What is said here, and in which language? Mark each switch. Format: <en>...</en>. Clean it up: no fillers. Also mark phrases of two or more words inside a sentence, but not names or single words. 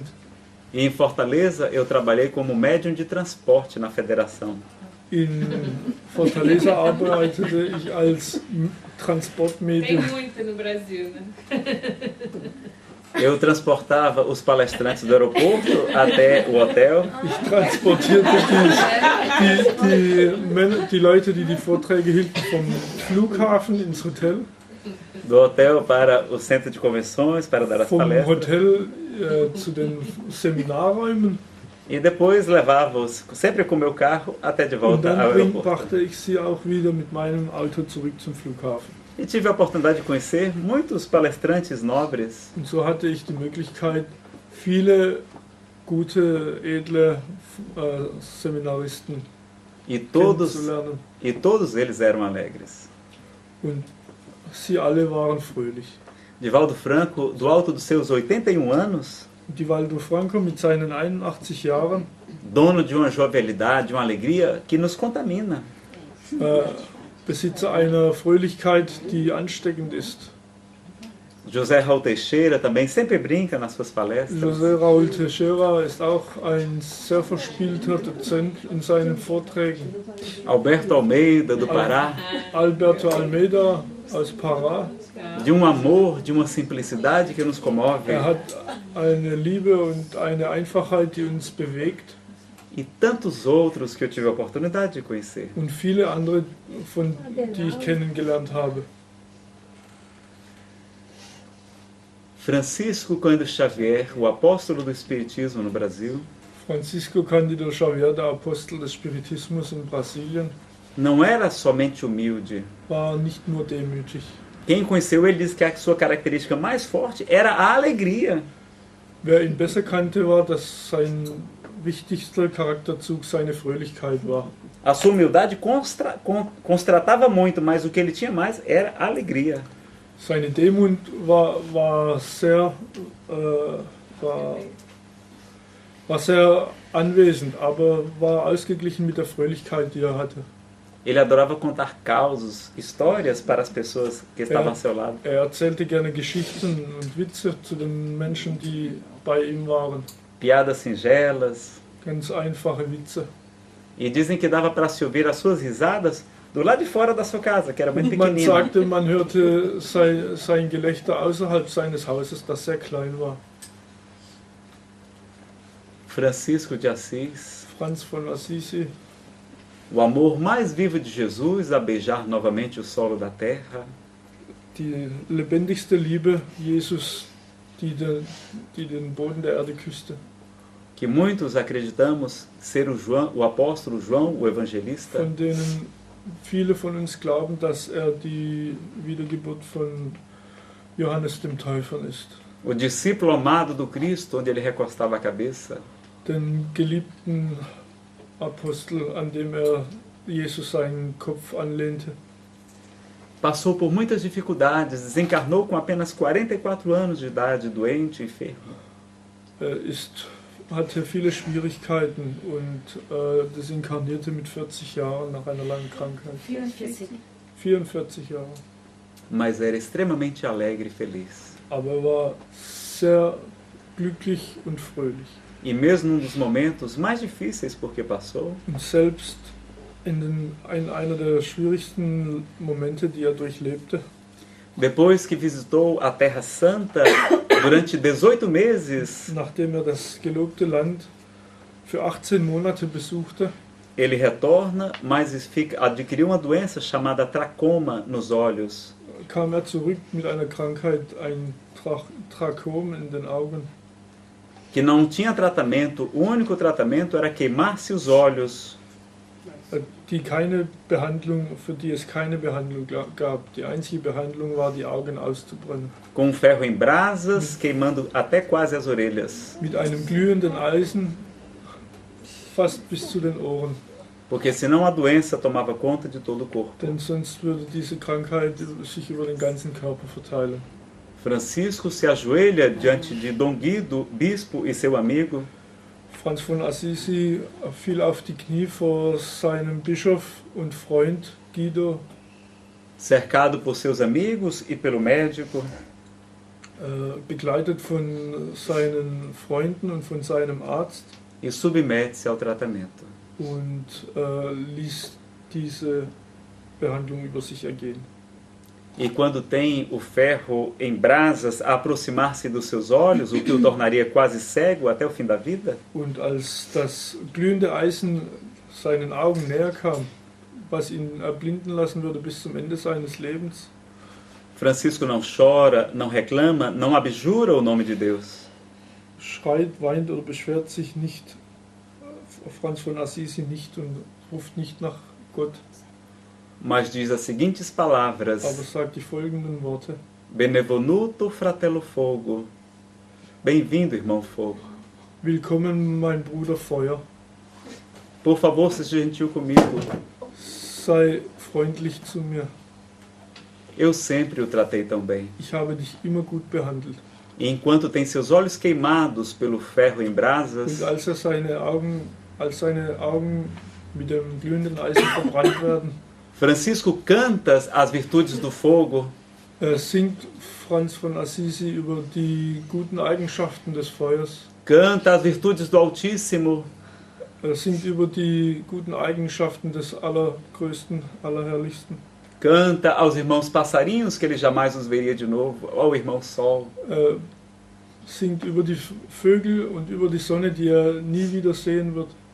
<pt>E em Fortaleza eu trabalhei como médium de transporte na federação.</pt> <de>In Fortaleza arbeitete ich als</de> <pt>Tem</pt> <de>Transportmedium.</de> <pt>muito no Brasil, né? Eu transportava os palestrantes do aeroporto até o hotel.</pt> <de>Ich transportierte die Leute, die die Vorträge hielten, vom Flughafen ins Hotel,</de> <pt>Do hotel para o centro de convenções para dar as</pt> <de>vom</de> <pt>palestras.</pt> <de>Hotel zu den Seminarräumen</de> <pt>E depois levava-os sempre com o meu carro até de</pt> <de>und</de> <pt>volta ao</pt> <de>dann</de> <pt>aeroporto.</pt> <de>brachte ich sie auch wieder mit meinem Auto zurück zum Flughafen.</de> <pt>E tive a oportunidade de conhecer muitos palestrantes nobres.</pt> <de>Und so hatte ich die Möglichkeit, viele gute, edle Seminaristen</de> <pt>E todos</pt> <de>kennenzulernen.</de> <pt>eles eram alegres.</pt> <de>Und sie alle waren fröhlich.</de> <pt>Divaldo Franco, do alto dos seus 81 anos,</pt> <de>Divaldo Franco mit seinen 81 Jahren,</de> <pt>dono de uma jovialidade, de uma alegria que nos contamina.</pt> <de>Besitzer einer Fröhlichkeit, die ansteckend ist.</de> <pt>José Raul Teixeira também sempre brinca nas suas palestras.</pt> <de>José Raúl Teixeira ist auch ein sehr verspielter Dozent in seinen Vorträgen.</de> <pt>Alberto Almeida, do Pará,</pt> <de>Alberto Almeida aus Pará.</de> <pt>de um amor, de uma simplicidade que nos comove.</pt> <de>Hat eine Liebe und eine Einfachheit, die uns bewegt.</de> <pt>E tantos outros que eu tive a oportunidade de conhecer.</pt> <de>Und viele andere, die ich kennengelernt habe.</de> <pt>Francisco Cândido Xavier, o apóstolo do Espiritismo no Brasil,</pt> <de>Francisco Cândido Xavier, der Apostel des Spiritismus in Brasilien,</de> <pt>não era somente humilde.</pt> <de>war nicht nur demütig.</de> <pt>Quem conheceu ele diz que a sua característica mais forte era a alegria.</pt> <de>Wer ihn besser kannte, war, dass sein wichtigster Charakterzug seine Fröhlichkeit war.</de> <pt>A sua humildade constratava muito, mas o que ele tinha mais era a alegria.</pt> <de>Seine Demut war sehr anwesend, aber war ausgeglichen mit der Fröhlichkeit, die er hatte.</de> <pt>Ele adorava contar causos, histórias para as pessoas que estavam ao seu lado.</pt> <de>Er erzählte gerne Geschichten und Witze zu den Menschen, die bei ihm waren.</de> <pt>Piadas singelas.</pt> <de>Ganz einfache Witze.</de> <pt>E dizem que dava para se ouvir as suas risadas do lado de fora da sua casa, que era muito</pt> <de>Man</de> <pt>pequenina.</pt> <de>sagte, man hörte sein Gelächter außerhalb seines Hauses, das sehr klein war.</de> <pt>Francisco de Assis,</pt> <de>Franz von Assisi,</de> <pt>o amor mais vivo de Jesus a beijar novamente o solo da terra.</pt> <de>die lebendigste Liebe Jesus, die den Boden der Erde küsste.</de> <pt>Que muitos acreditamos ser o apóstolo João, o evangelista.</pt> <de>Von denen viele von uns glauben, dass er die Wiedergeburt von Johannes dem Täufer ist.</de> <pt>O discípulo amado do Cristo, onde ele recostava a cabeça.</pt> <de>Den geliebten Apostel, an dem Jesus seinen Kopf anlehnte.</de> <pt>Passou por muitas dificuldades, desencarnou com apenas 44 anos de idade, doente e enfermo.</pt> <de>Hatte viele Schwierigkeiten und desinkarnierte mit 40 Jahren nach einer langen Krankheit. 44 Jahre.</de> <pt>Mas era extremamente alegre e feliz.</pt> <de>Aber er war sehr glücklich und fröhlich.</de> <pt>E mesmo num dos momentos mais difíceis porque passou,</pt> <de>Und selbst in einer der schwierigsten Momente, die er durchlebte,</de> <pt>depois que visitou a Terra Santa durante 18 meses,</pt> <de>nachdem das gelobte Land für 18 Monate besuchte,</de> <pt>ele retorna, mas adquiriu uma doença chamada tracoma nos olhos.</pt> <de>kam zurück mit einer Krankheit, ein Trakom in den Augen,</de> <pt>Que não tinha tratamento, o único tratamento era queimar-se os olhos.</pt> <de>für die es keine Behandlung gab. Die einzige Behandlung war, die Augen auszubrennen.</de> <pt>Com um ferro em brasas, queimando até quase as orelhas.</pt> <de>Mit einem glühenden Eisen fast bis zu den Ohren.</de> <pt>Porque senão a doença tomava conta de todo o corpo.</pt> <de>Denn sonst würde diese Krankheit sich über den ganzen Körper verteilen.</de> <pt>Francisco se ajoelha diante de Dom Guido, bispo e seu amigo,</pt> <de>Franz von Assisi fiel auf die Knie vor seinem Bischof und Freund Guido,</de> <pt>cercado por seus amigos e pelo médico,</pt> <de>begleitet von seinen Freunden und von seinem Arzt,</de> <pt>e submete-se ao tratamento.</pt> <de>und ließ diese Behandlung über sich ergehen.</de> <pt>E quando tem o ferro em brasas a aproximar-se dos seus olhos, o que o tornaria quase cego até o fim da vida,</pt> <de>Und als das glühende Eisen seinen Augen näher kam, was ihn erblinden lassen würde bis zum Ende seines Lebens,</de> <pt>Francisco não chora, não reclama, não abjura o nome de Deus.</pt> <de>schreit, weint oder beschwert sich nicht, Franz von Assisi nicht und ruft nicht nach Gott,</de> <pt>Mas diz as seguintes</pt> <de>aber</de> <pt>palavras:</pt> <de>sagt die folgenden Worte:</de> <it>Benevoluto fratello fogo.</it> <pt>Bem-vindo, irmão fogo.</pt> <de>Willkommen, mein Bruder Feuer,</de> <pt>Por favor, seja gentil comigo.</pt> <de>sei freundlich zu mir,</de> <pt>Eu sempre o tratei tão bem.</pt> <de>ich habe dich immer gut behandelt.</de> <pt>E enquanto tem seus olhos queimados pelo ferro em brasas,</pt> <de>Und als seine Augen mit dem glühenden Eisen verbrannt werden,</de> <pt>Francisco canta as virtudes do fogo,</pt> <de>singt Franz von Assisi über die guten Eigenschaften des Feuers,</de> <pt>canta as virtudes do Altíssimo,</pt> <de>singt über die guten Eigenschaften des Allergrößten, Allerherrlichsten,</de> <pt>canta aos irmãos passarinhos que ele jamais os veria de novo, ao irmão Sol.</pt> <de>singt über die Vögel und über die Sonne, die er nie wieder sehen wird.</de>